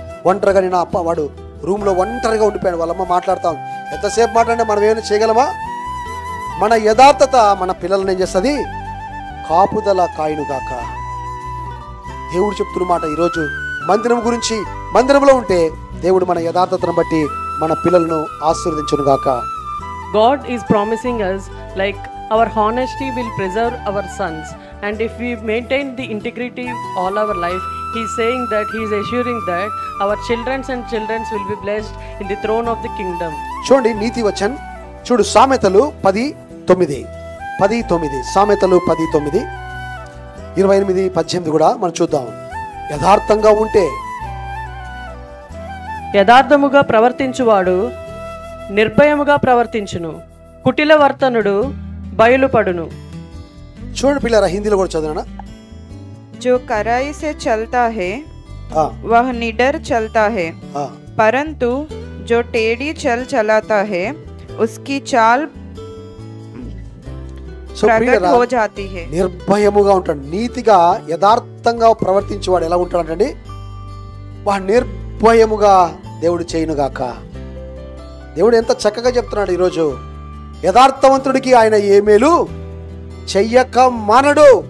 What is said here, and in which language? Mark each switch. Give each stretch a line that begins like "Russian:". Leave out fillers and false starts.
Telugu: ఒంటరిగా నేను వాడు రూమ్లో ఒంటరిగా ఉండిపోయాడు. వాళ్ళమ్మ మాట్లాడతాం, ఎంతసేపు మాట్లాడినా మనం ఏమైనా చేయగలమా? మన యథార్థత మన పిల్లల్ని ఏం చేస్తుంది? కాపుదల కాయునుగాక. దేవుడు చెప్తున్న మాట ఈరోజు మందిరం గురించి, మందిరంలో ఉంటే దేవుడు మన యథార్థతను బట్టి మన పిల్లలను ఆశీర్వదించునుగాక.
English: God is promising us like our honesty will preserve our sons, and if we maintain the integrity all our life, he is saying that he is assuring that our children's and children's will be blessed in the throne of the kingdom.
Telugu: చూడండి నీతి వచన్ చూడు, సామెతలు 10:9 సామెతలు 10:9 28, 18 కూడా మనం చూద్దాం. యథార్థంగా ఉంటే, యథార్థముగా ప్రవర్తించువాడు నిర్భయముగా ప్రవర్తించును, కుటిల వర్తనుడు బయలుపడును. చూడండి పిల్లరా, హిందీలో కూడా చదువునా.
Hindi: जो कड़ाई से चलता है वह निडर चलता है, परंतु जो टेढ़ी चल चलाता है उसकी चाल प्रकट हो जाती है.
Telugu: నిర్భయముగా ఉంటాడు. నీతిగా యథార్థంగా ప్రవర్తించేవాడు ఎలా ఉంటాడండి? వాడు నిర్భయముగా దేవుడు చేయునుగాక. దేవుడు ఎంత చక్కగా చెప్తున్నాడు ఈరోజు. యథార్థవంతుడికి ఆయన ఏ మేలు చెయ్యక మానడు.